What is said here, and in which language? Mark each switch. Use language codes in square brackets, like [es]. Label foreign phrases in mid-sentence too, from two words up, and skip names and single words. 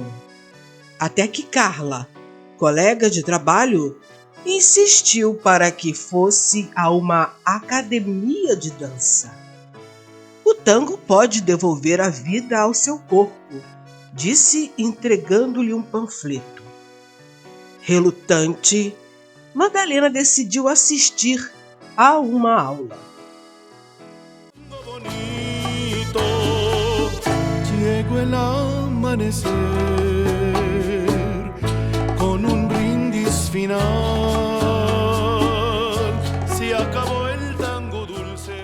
[pt] Até que Carla, colega de trabalho, insistiu para que fosse a uma academia de dança. O tango pode devolver a vida ao seu corpo, disse entregando-lhe um panfleto. Relutante, Madalena decidiu assistir a uma aula. [es] Llegó el amanecer con un brindis final. Se acabó el tango dulce.